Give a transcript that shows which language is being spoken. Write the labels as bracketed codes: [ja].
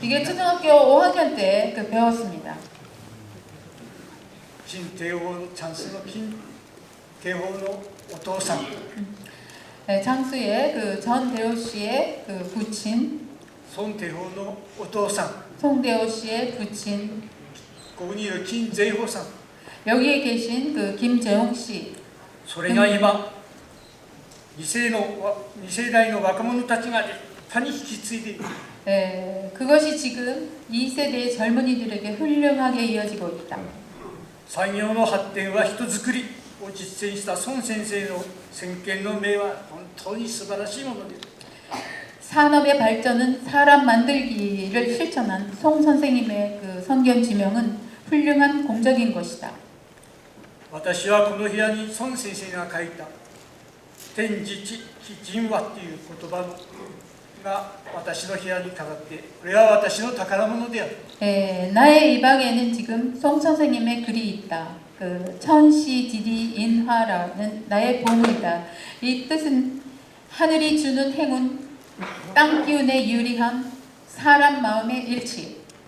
[ko] 이게 초등학교 5학년 때 배웠습니다. 김대호 장수의 김대호의 [ja] 오토상 [ko] 네, 장수의 전대호 씨의 부친, 손대호의 [ja] 오토상 [ko] 송대호 씨의 부친, [ja] ここにいる 김재호さん [ko] 여기에 계신 김재홍 씨. [ja] それが今2世代の若者たちが立派に引き継いでいる [ko] 네, 그것이 지금 2세대의 젊은이들에게 훌륭하게 이어지고 있다. [ja] 産業の発展は人づくりを実践した孫先生の先見の明は本当に素晴らしいものです。 [ko] 산업의 발전은 사람 만들기를 실천한 송 선생님의 선견 지명은 훌륭한 공적인 것이다. [ja] 私はこの部屋に孫先生が書いた天地地人話という言葉が私の部屋に飾って、これは私の宝物である。 [ko] 나의 이 방에는 지금 송 선생님의 글이 있다. 천시지리인화라는 나의 보물이다. 이 뜻은 하늘이 주는 행운, 땅 기운의 유리함, 사람 마음의 일치.